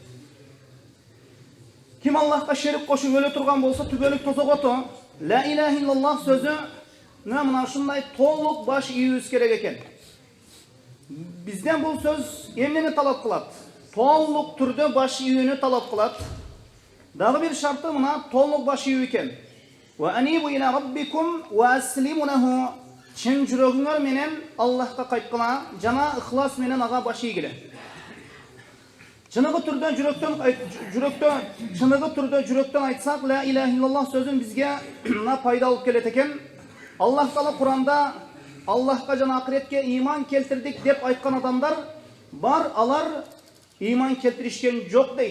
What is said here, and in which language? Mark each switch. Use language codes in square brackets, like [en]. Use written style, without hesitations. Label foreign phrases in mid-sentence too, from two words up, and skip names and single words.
[ky] Ким Аллахка шерик кошуп өлө турган болсо, түбөлүк тозок оту, [ar] لا إله إلا الله [ky] сөзү мына ушундай толук баш ийүүбүз керек экен. Бизден бул сөз эмнени талап кылат? Толук түрдө баш ийүүнү талап кылат. Дагы бир шарты мына толук баш ийүү экен. [ar] وأنيبوا إلى ربكم وأسلموا له. [ky] Чын жүрөгүңөр менен Аллахка кайткыла, жана ыхлас менен ага баш ийгиле. Чыныгы түрдө жүрөктөн айтсак, [ar] لا إله إلا الله [ky] сөзүн бизге пайда алып келет экен. Аллах Таала Куранда Аллахка жана акыретке иман келтирдик деп айткан адамдар бар, алар иман келтиришкен жок дейт.